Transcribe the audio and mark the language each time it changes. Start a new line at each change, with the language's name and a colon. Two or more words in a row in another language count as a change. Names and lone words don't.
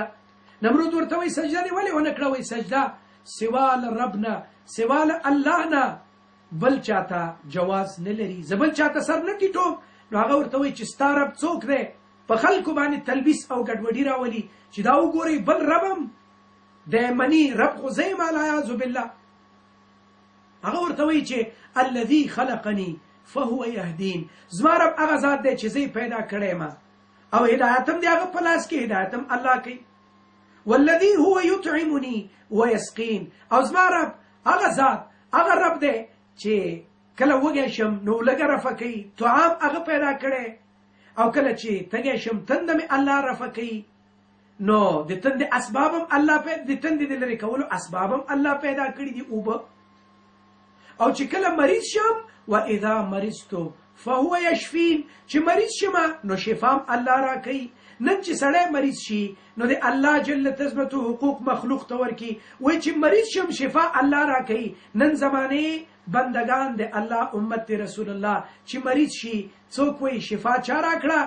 Pashto: نمرود ورته وایي سجده دې ولې ونه کړه؟ وایي سجده سوا له رب نه، سوا له الله نه بل چاته جواز نه لري، زه بل چاته سر نه ټیټوم. نو هغه ورته وایي چې ستا رب څوک دی؟ په خلکو باندې تلبیس او ګډوډي راولي چې دا وګورئ بل ربم د منی رب خو زه یم
Arabic: العیاذ بالله.
Pashto: هغه ورته وایي چې
Arabic: الذي خلقني فهو يهدين،
Pashto: زما رب هغه ذات دی چې زه یې پیدا کړی یم او هدایت هم د هغه په لاس کې، هدایت هم الله کوي.
Arabic: والذي هو يطعمني ويسقين،
Pashto: او زما رب هغه ذات هغه رب دی چې کله وږی شم نو لږه رفع کوي، طعام هغه پیدا کړی، او کله چې تږی شم تنده مې الله رفع کوي. نو د تندې اسباب هم الله د تندې د لرې کولو اسباب هم الله پیدا کړي دي اوبه. او چې کله مریض شم
Arabic: واذا مرضت فهو يشفين،
Pashto: چې مریض شم نو شفام الله را کوي. نن چې سړی مریض شي نو د الله جل تثبته حقوق مخلوق ته ورکي، وایي چې مریض شم شفا الله را کوي. نن زمانه بندگان د الله امت رسول الله چې مریض شي څوک وایي شفا چا را کړه؟